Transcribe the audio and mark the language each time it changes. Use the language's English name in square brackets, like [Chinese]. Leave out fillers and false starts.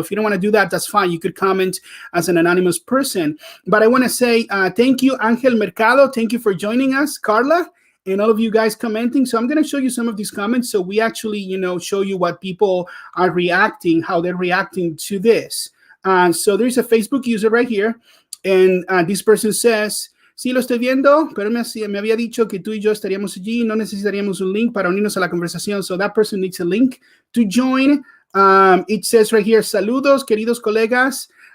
[English] If you don't want to do that, that's fine. You could comment as an anonymous person. But I want to say thank you, Angel Mercado. Thank you for joining us, Carla, and all of you guys commenting. So I'm going to show you some of these comments so we actually, show you what people are reacting, how they're reacting to this. So there's a Facebook user right here, and this person says, [Spanish] sí, lo estoy viendo, pero me había dicho que tú y yo estaríamos allí, no necesitaríamos un link para unirnos a la conversación. [English] So that person needs a link to join. It says right here, [Spanish] saludos, queridos colegas.